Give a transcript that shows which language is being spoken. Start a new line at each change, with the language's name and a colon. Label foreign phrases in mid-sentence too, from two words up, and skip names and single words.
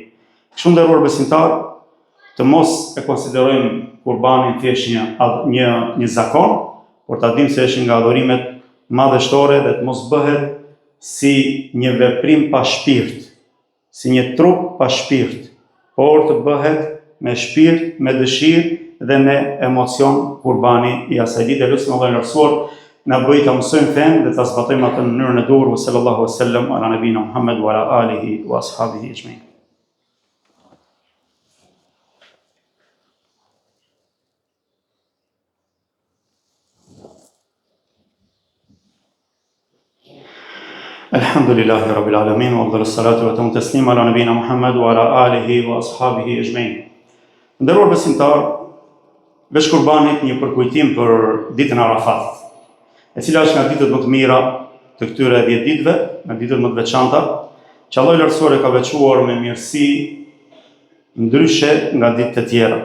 Albanian: Kështu nderuar besimtar, të mos e konsiderojmë kurbanin thjesht një zakon, por ta dimë se është nga adhurimet madhështore dhe të mos bëhet si një veprim pa shpirt, si një trup pa shpirt, por të bëhet me shpirt, me dëshirë dhe me emocion kurbani i asaj dite. Lutim Allahun e lartësuar na bëj ta mësojmë fenë dhe ta zbatojmë atë në mënyrën e duhur.
Arabic: صلى الله عليه وسلم على نبينا محمد وعلى آله وأصحابه أجمعين. الحمد لله رب العالمين وأفضل الصلاة وأتم التسليم على نبينا محمد وعلى آله وأصحابه أجمعين.
Albanian: Nderuar besimtar, veç kurbanit një përkujtim për ditën e Arafatit, e cila është nga ditët më të mira të këtyre 10 ditëve, nga ditët më të veçanta, që Allahu i lartësuar e ka veçuar me mirësi ndryshe nga ditët e tjera.